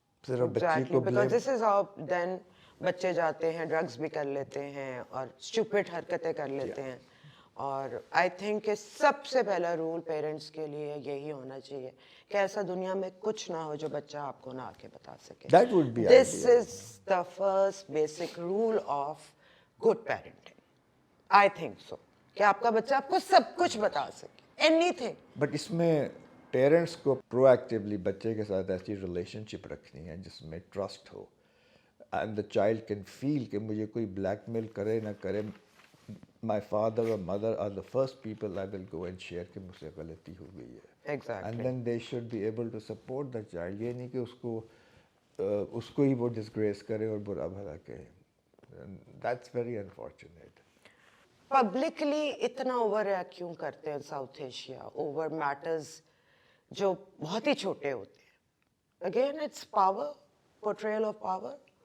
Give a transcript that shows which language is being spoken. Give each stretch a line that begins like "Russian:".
Urdu: صرف بچی کو
English: because this is how then
Urdu: بچے جاتے ہیں ڈرگز بھی کر لیتے ہیں اور اسٹوپڈ حرکتیں کر لیتے ہیں. اور
English: I think
Urdu: کہ سب سے پہلا رول پیرنٹس کے لیے یہی ہونا چاہیے کہ ایسا دنیا میں کچھ نہ ہو جو بچہ آپ کو نہ آ کے بتا سکے.
English: That would be this ideal. Is the first basic rule of good parenting. I think so
Urdu: کہ آپ کا بچہ آپ کو سب کچھ بتا سکے،
English: Anything.
Urdu: بٹ اس میں پیرنٹس کو پرو ایکٹیولی بچے کے ساتھ ایسی ریلیشن شپ رکھنی ہے جس میں trust ہو،
English: and the child can feel
Urdu: کہ مجھے کوئی بلیک میل کرے نہ کرے،
English: my father اور mother are the first people I will go and share
Urdu: کہ مجھ سے غلطی ہو گئی ہے.
English: And then they should be able to support the child.
Urdu: یہ نہیں کہ اس کو ہی وہ ڈسگریس کرے اور برا بھلا کہے.
English: That's very unfortunate.
Urdu: پبلکلی اتنا اوور ریئیکٹ کیوں کرتے ہیں ساؤتھ ایشیا اوور میٹرز جو بہت ہی چھوٹے ہوتے ہیں؟
English: Again it's power, portrayal of power.